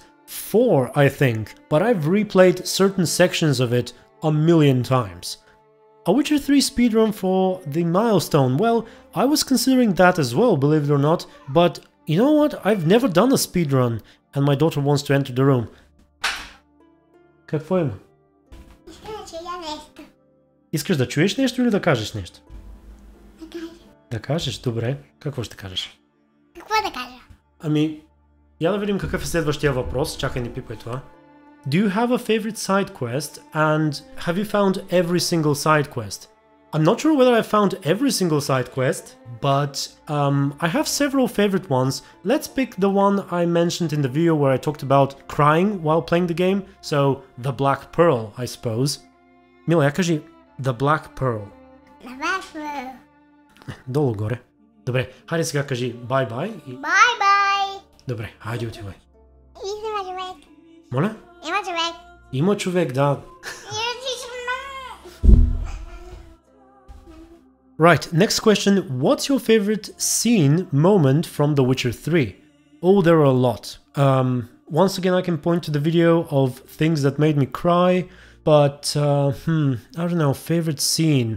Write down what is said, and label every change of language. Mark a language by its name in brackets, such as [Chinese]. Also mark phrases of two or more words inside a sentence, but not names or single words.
[English] 4, I think, but I've replayed certain sections of it a million times. A Witcher 3 speedrun for the milestone, well, I was considering that as well, believe it or not, but you know what, I've never done a speedrun, and my daughter wants to enter the room. [Bulgarian] Какво има? Искаш да чуеш нещо или да кажеш нещо? Да кажа. Да кажеш? Добре. Какво ще кажеш? Какво да кажа? Ами, я да видим какъв е следващия въпрос. Чакай, не пипай това. [English] Do you have a favorite side quest and have you found every single side quest? I'm not sure whether I found every single side quest, but I have several favorite ones. Let's pick the one I mentioned in the video where I talked about crying while playing the game, so the Black Pearl, I suppose. [Bulgarian] Мила, я кажи The Black Pearl. The Black Pearl. Долу горе. Добре, хайде сега кажи bye-bye и... Bye-bye. Добре, хайде отивай. Има човек. Моля? Има човек. Има човек, да. [English] Right, next question. What's your favorite scene, moment from The Witcher 3? Oh, there are a lot. Once again, I can point to the video of things that made me cry, but, I don't know, favorite scene.